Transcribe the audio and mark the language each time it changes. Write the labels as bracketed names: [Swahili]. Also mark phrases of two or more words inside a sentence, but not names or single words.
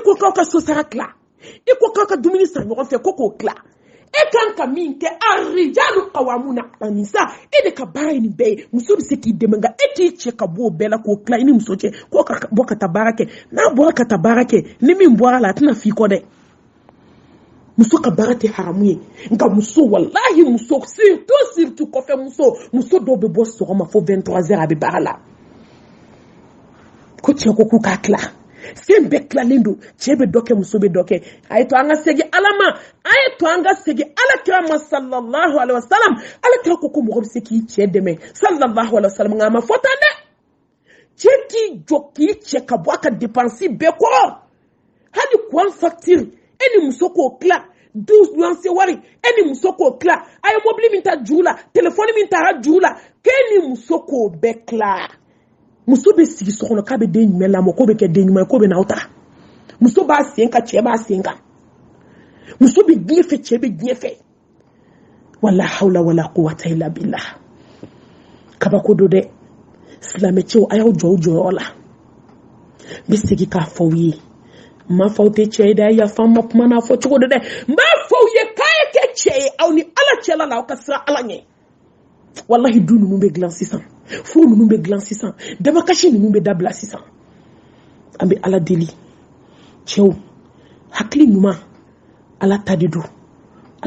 [Bambara] ko k'aw ka so sara tila i ko k'aw ka dumuni san ɲɔgɔn fɛ ko k'o tila e kan ka min kɛ [Arabic] الرجال قوامون على النساء [Bambara] e de ka baara ye nin bɛɛ ye muso bɛ se k'i dɛmɛ nka e t'i cɛ ka bɔ o bɛɛ la k'o tila i ni muso cɛ k'o ka bɔ ka taa baara kɛ n'a bɔra ka taa baara kɛ ni min bɔra la a tɛna f'i kɔ dɛ muso ka baara tɛ haramu ye nka muso wallahi muso surtout kɔfɛ muso dɔw bɛ bɔ sɔgɔma fo 23h a bɛ baara la ko cɛ ko k'u k'a tila fɛn bɛɛ tilalen don cɛ bɛ dɔ kɛ muso bɛ dɔ kɛ a ye to an ka segin ala ma a ye to an ka segin ala kira ma [Arabic] صلى الله عليه وسلم [Bambara] ala kira ko mɔgɔ bɛ se k'i cɛ dɛmɛ [Arabic] صلى الله عليه وسلم [Bambara] nka a ma fɔ tan dɛ cɛ k'i jɔ k'i cɛ ka bɔ a ka dépense bɛɛ kɔrɔ hali [French] courant facture [Bambara] e ni muso k'o tila 12 luwanse wari e ni muso k'o tila a ye mobili min ta juru la telefoni min taara juru la k'e ni muso k'o bɛɛ tila muso bɛ sigi so kɔnɔ k'a bɛ den ɲuman lamɔ k'o bɛ kɛ den ɲuman ye k'o bɛ n'aw ta muso b'a sen kan cɛ b'a sen kan muso bɛ diɲɛ fɛ cɛ bɛ diɲɛ fɛ [Arabic] ولا حول ولا قوة إلا بالله [Bambara] kabako do dɛ silamɛ cɛw a y'aw jɔ o jɔyɔrɔ la n bɛ segin k'a fɔ aw ye n m'a fɔ aw tɛ cɛ ye dɛ yafa n ma kuma n'a fɔ cogo do dɛ n b'a fɔ aw ye k'a ye kɛ cɛ ye aw ni ala cɛla la aw ka siran ala ɲɛ wallahi du ninnu bɛ dilan sisan furu ninnu bɛ dilan sisan dabakasi ninnu bɛ dabila sisan an bɛ ala deli cɛw hakili ɲuman ala ta de don ala